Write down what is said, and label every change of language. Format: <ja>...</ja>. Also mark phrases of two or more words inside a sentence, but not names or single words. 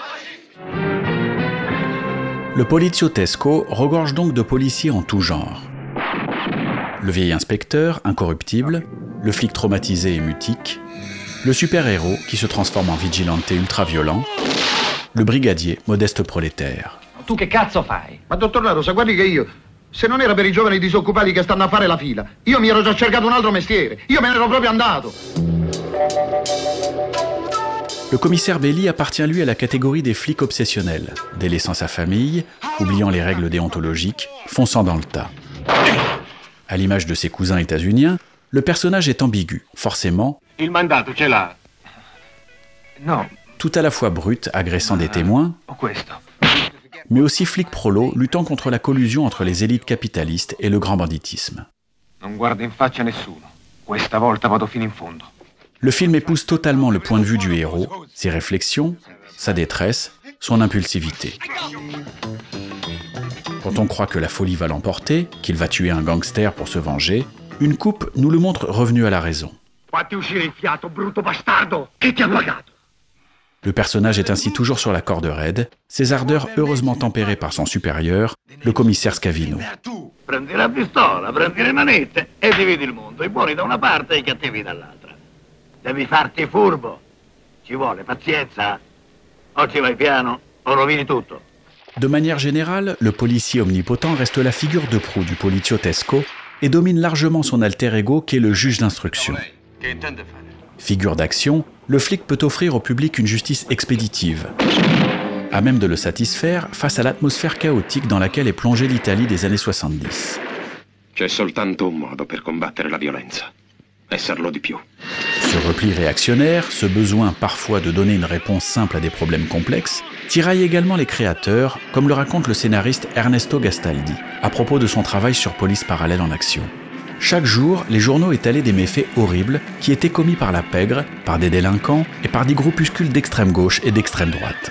<fr>Le poliziotesco regorge donc de policiers en tout genre. Le vieil inspecteur, incorruptible, le flic traumatisé et mutique, le super-héros qui se transforme en vigilante ultra-violent, le brigadier, modeste prolétaire.</fr> <it>Tu che cazzo fai? Ma dottor La Rosa, guardi che io, se non era per i giovani disoccupati che stanno a fare la fila, io mi ero già cercato un altro mestiere, io me ne ero proprio andato.</it> <fr>Le commissaire Belli appartient lui à la catégorie des flics obsessionnels, délaissant sa famille, oubliant les règles déontologiques, fonçant dans le tas. À l'image de ses cousins états-uniens, le personnage est ambigu, forcément.</fr> <it>Il mandato ce l'ha. No.</it> <fr>Tout à la fois brut, agressant des témoins, mais aussi flic prolo, luttant contre la collusion entre les élites capitalistes et le grand banditisme.</fr> <it>Non guarda in faccia nessuno. Questa volta vado fino in fondo.</it> <fr>le film épouse totalement le point de vue du héros, ses réflexions, sa détresse, son impulsivité. Quand on croit que la folie va l'emporter, qu'il va tuer un gangster pour se venger, une coupe nous le montre revenu à la raison. Le personnage est ainsi toujours sur la corde raide, ses ardeurs heureusement tempérées par son supérieur, le commissaire Scavino.</fr> <it>Prendi la pistola, prendi le manette e dividi il mondo, i buoni da una parte e i cattivi dall'altra. Devi farti furbo. Ci vuole pazienza. O ci vai piano o rovini tutto.</it> <fr>De manière générale, le policier omnipotent reste la figure de proue du poliziotesco et domine largement son alter ego qu'est le juge d'instruction. Figure d'action, le flic peut offrir au public une justice expéditive, à même de le satisfaire face à l'atmosphère chaotique dans laquelle est plongée l'Italie des années 70.</fr> <it>C'è soltanto un modo per combattere la violenza. Esserlo di più.</it> <fr>Ce repli réactionnaire, ce besoin parfois de donner une réponse simple à des problèmes complexes, tiraille également les créateurs, comme le raconte le scénariste Ernesto Gastaldi, à propos de son travail sur Police parallèle en action. Chaque jour, les journaux étalaient des méfaits horribles qui étaient commis par la pègre, par des délinquants et par des groupuscules d'extrême gauche et d'extrême droite.</fr>